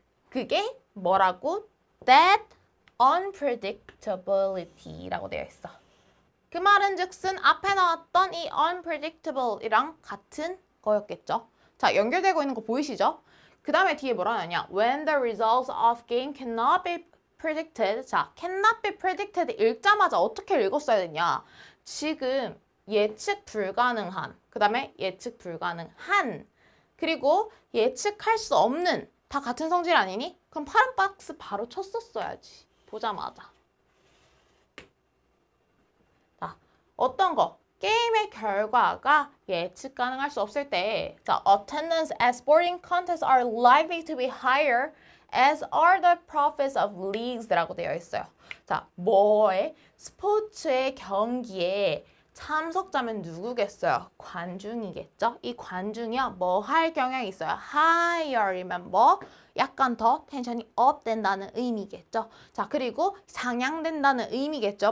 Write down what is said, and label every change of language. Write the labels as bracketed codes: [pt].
[ko] 그게 뭐라고? [en] That unpredictability [ko] 라고 되어 있어. 그 말은 즉슨 앞에 나왔던 이 unpredictable이랑 같은 거였겠죠. 자, 연결되고 있는 거 보이시죠? 그 다음에 뒤에 뭐라 하냐? [en] When the results of game cannot be predicted. [ko] 자, [en] cannot be predicted [ko] 읽자마자 어떻게 읽었어야 되냐? 지금 예측 불가능한, 그 다음에 예측 불가능한, 그리고 예측할 수 없는 다 같은 성질 아니니? 그럼 파란 박스 바로 쳤었어야지. 보자마자. 자, 어떤 거? 게임의 결과가 예측 가능할 수 없을 때, 자, [en] attendance at sporting contests are likely to be higher as are the profits of leagues라고 되어 있어요. [ko] 자, 스포츠의 경기에 참석자면 누구겠어요? 관중이겠죠? 이 관중이요, 뭐 할 경향이 있어요? higher이면 뭐? 약간 더 텐션이 업 된다는 의미겠죠? 자, 그리고 상향된다는 의미겠죠?